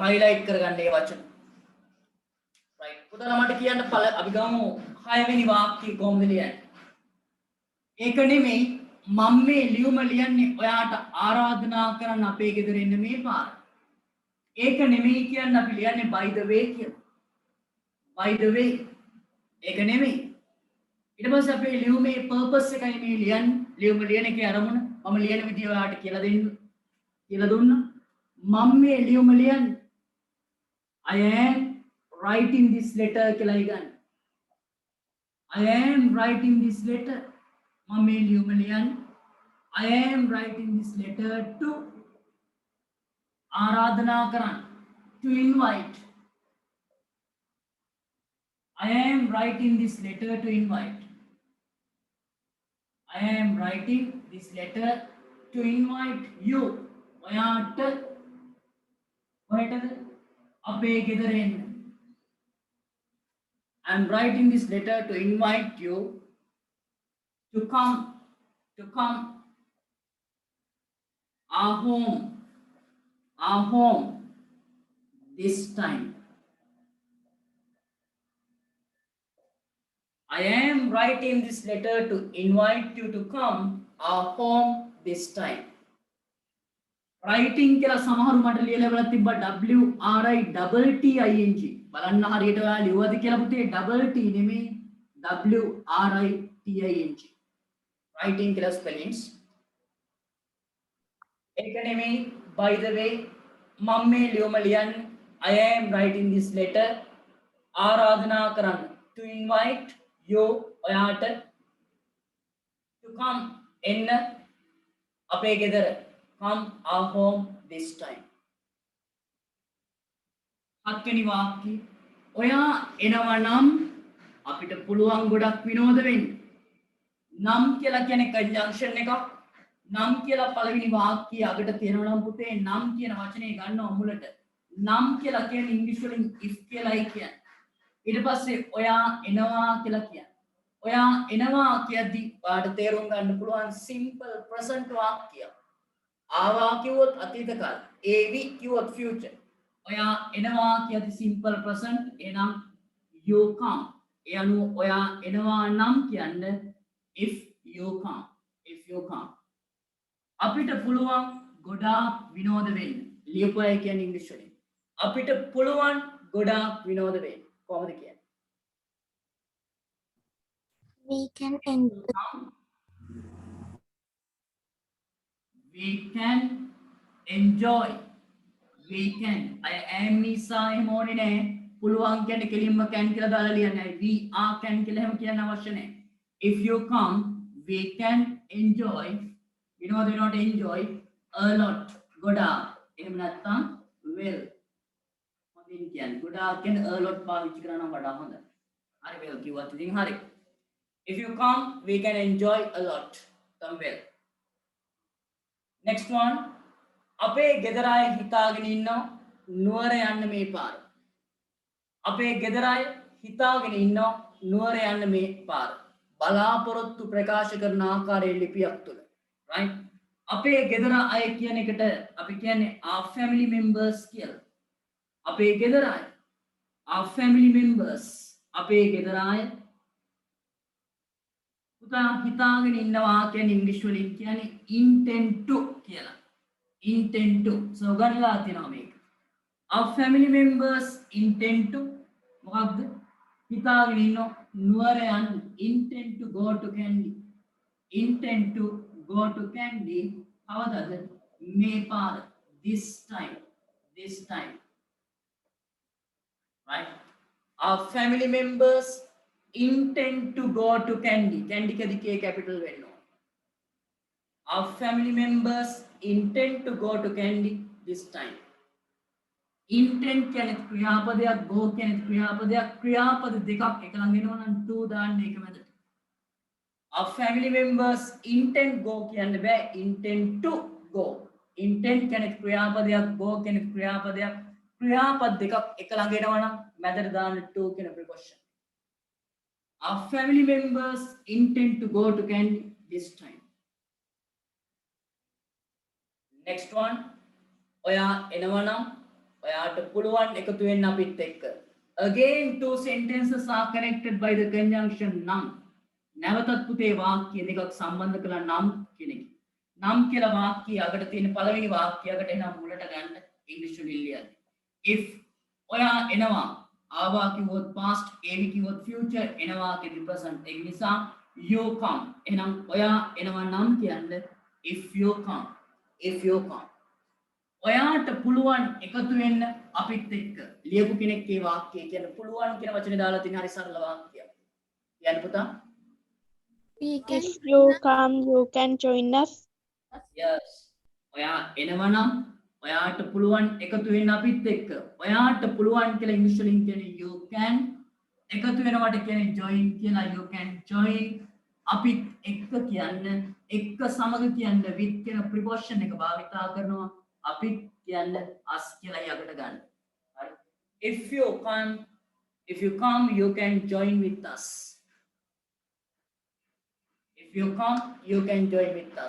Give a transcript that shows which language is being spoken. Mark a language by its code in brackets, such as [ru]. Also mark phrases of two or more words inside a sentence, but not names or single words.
[si] highlight කරගන්න මේ වචන right පුතාලා මට කියන්න අපි ගමු 6 වෙනි වාක්‍යය කොහොමද ලියන්නේ ඒක නෙමෙයි මම මේ ලියුම ලියන්නේ ඔයාට ආරාධනා කරන්න අපේ ගෙදර එන්න මේ පාර ඒක නෙමෙයි කියන්නේ අපි ලියන්නේ [en] by the way [si] කියලා [en] by the [si] way ඒක නෙමෙයි ඊට පස්සේ අපේ ලියුමේ purpose එකයි මේ ලියන්නේ ලියුම ලියන එකේ අරමුණ මම ලියන විදිය ඔයාට කියලා දෙන්න කියලා දුන්නා මම මේ ලියුම ලියන්නේ [en] I am writing this letter [si] කියලා ඉගන්න [en] I am writing this letter [si] මම මේ ලියුම ලියන්නේ [en] I am writing this letter to [si] ආරාධනා කරන්න [en] to invite I am writing this letter to invite I am writing this letter to invite you [si] ඔයාට කොහෙටද අපේ ගෙදර එන්න [en] I am writing this letter to invite you to come our home this time I am writing this letter to invite you to come our home this time [si] writing කියලා සමහරු මට ලියලා බලලා තිබ්බා [en] W R I double T I N G [si] බලන්න හරියට ඔයා ලියුවද කියලා පුතේ [en] double T [si] නෙමෙයි [en] W R I T I N G writing [si] කියලා spellings ඒක නෙමෙයි by the way මම මේ ලියුම ලියන්නේ [en] I am writing this letter [si] ආරාධනා කරන්න [en] to invite you ඔයාට to come [si] එන්න අපේ ගෙදර [en] come our home this time [si] හත්වෙනි වාක්‍යය ඔයා එනවා නම් අපිට පුළුවන් ගොඩක් විනෝද වෙන්න නම් කියලා කියන්නේ conjunction එකක් නම් කියලා පළවෙනි වාක්‍යය අගට තියෙනවා නම් පුතේ නම් කියන වචනේ ගන්නවා මුලට නම් කියලා කියන්නේ ඉංග්‍රීසි වලින් if කියලායි කියන්නේ ඊට පස්සේ ඔයා එනවා කියලා කියන්නේ ඔයා එනවා කියද්දි ඔයාට තේරුම් ගන්න පුළුවන් [en] simple present [si] වාක්‍යයක් ආවා කිව්වොත් අතීත කාල ඒවි කිව්වොත් future ඔයා එනවා කියද්දි [en] simple present [si] එනම් [en] you come [si] ඒ අනුව ඔයා එනවා නම් කියන්නේ [en] if you come [si] අපිට පුළුවන් ගොඩාක් විනෝද වෙන්න. ලියපු අය කියන්නේ ඉංග්‍රීසි වලින්. අපිට පුළුවන් ගොඩාක් විනෝද වෙන්න. කොහොමද කියන්නේ? [en] We can enjoy. We can enjoy. We can. I am [si] නිසා එහෙම ඕනේ නැහැ. පුළුවන් කියන්නේ කෙලින්ම can කියලා දාලා ලියන්නේ. [en] We are can [si] කියලා එහෙම කියන්න අවශ්‍ය නැහැ. [en] If you come, we can enjoy. You know they not enjoy a lot. [si] ගොඩාක්. එහෙම නැත්නම් well. හොඳින් කියන්නේ. ගොඩාක් කියන්නේ [en] a lot [si] පාවිච්චි කරා නම් වඩා හොඳයි. හරි well කිව්වත් ඉතින් හරි. [en] If you come, we can enjoy a lot. Come well. Next one. [si] අපේ ගෙදර අය හිතාගෙන ඉන්නවා නුවර යන්න මේ පාර. අපේ ගෙදර අය හිතාගෙන ඉන්නවා නුවර යන්න මේ පාර. බලාපොරොත්තු ප්‍රකාශ කරන ආකාරයේ ලිපියක් තුල. right? අපේ ගෙදර අය කියන එකට අපි කියන්නේ [en] our family members [si] කියලා. අපේ ගෙදර අය [en] our family members. [si] අපේ ගෙදර අය පුතා හිතාගෙන ඉන්නවා කියන්නේ ඉංග්‍රීසි වලින් කියන්නේ [en] intend to [si] කියලා. [en] intend to. [si] So ගන්නලා තියෙනවා මේක. [en] Our family members intend to මොකක්ද? [si] හිතාගෙන ඉන්නවා නුවර යන්න. [en] intend to go to Kandy. intend to go to Kandy. [si] කවදද? මේ පාර. [en] this time. this time. right? Our family members intend to go to Kandy. [si] Kandy කදී K capital වෙන්න ඕන. [en] Our family members intend to go to Kandy this time. [si] Intend කියන්නේ ක්‍රියාපදයක්, go කියන්නේ ක්‍රියාපදයක්. ක්‍රියාපද දෙකක් එක ළඟ එනවා නම් to දාන්න ඒක මැදට. [en] Our family members intend go [si] කියන්න බෑ. [en] intend to go. [si] intend කියන්නේ ක්‍රියාපදයක්, go කියන්නේ ක්‍රියාපදයක්. ක්‍රියාපද දෙකක් එක ළඟ එනවා නම් මැදට දාන්න to කියන preposition. [en] Our family members intend to go to Kandy this time. Next one. [si] ඔයා එනවනම් ඔයාට පුළුවන් එකතු වෙන්න අපිත් එක්ක. [en] Again two sentences are connected by the conjunction නම්. [si] නැවතත් පුතේ වාක්‍ය දෙකක් සම්බන්ධ කළා නම් කියන එක. නම් කියලා වාක්‍යය අගට තියෙන පළවෙනි වාක්‍යයකට එනම් මුලට ගන්න ඉංග්‍රීසි වලින් ලියන්න. If ඔයා එනවා ආවා කිව්වොත් past, ඒවි කිව්වොත් future, එනවා කිව්වොත් present. ඒ නිසා [en] you come. [si] එහෙනම් ඔයා එනවා නම් කියන්නේ [en] if you come. if you come. [si] ඔයාට පුළුවන් එකතු වෙන්න අපිත් එක්ක. ලියපු කෙනෙක් ඒ වාක්‍යය කියන පුළුවන් කියන වචනේ දාලා තියෙන හරි සරල වාක්‍යයක්. කියන්න පුතා. [en] If you come, you can join us. yes. [si] ඔයා එනවනම් ඔයාට පුළුවන් එකතු වෙන්න අපිත් එක්ක. ඔයාට පුළුවන් කියලා ඉංග්‍රීසි වලින් කියන්නේ [en] you can. [si] එකතු වෙනවට කියන්නේ join කියලා. [en] you can join. [si] අපිත් එක්ක කියන්න, එක්ක සමග කියන්න with කියන preposition එක භාවිතා කරනවා. අපිත් කියන්න us කියලා යකට ගන්න. හරි. [en] If you come, you can join with us. If you come, you can join with us.